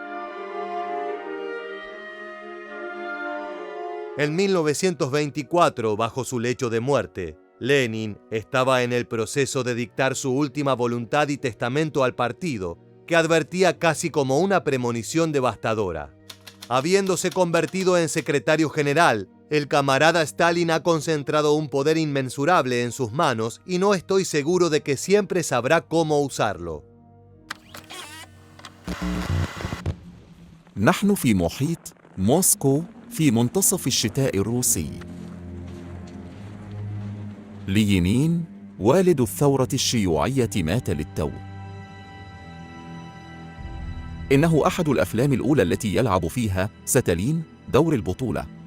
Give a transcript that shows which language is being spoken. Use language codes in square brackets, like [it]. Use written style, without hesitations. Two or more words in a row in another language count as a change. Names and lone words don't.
[es] En 1924, bajo su lecho de muerte, Lenin estaba en el proceso de dictar su última voluntad y testamento al partido, que advertía casi como una premonición devastadora. Habiéndose convertido en secretario general, el camarada Stalin ha concentrado un poder inmensurable en sus manos y no estoy seguro de que siempre sabrá cómo usarlo. [ar] نحن في محيط موسكو في منتصف الشتاء الروسي. لينين والد الثورة الشيوعية مات للتو. إنه أحد الأفلام الأولى التي يلعب فيها ستالين دور البطولة.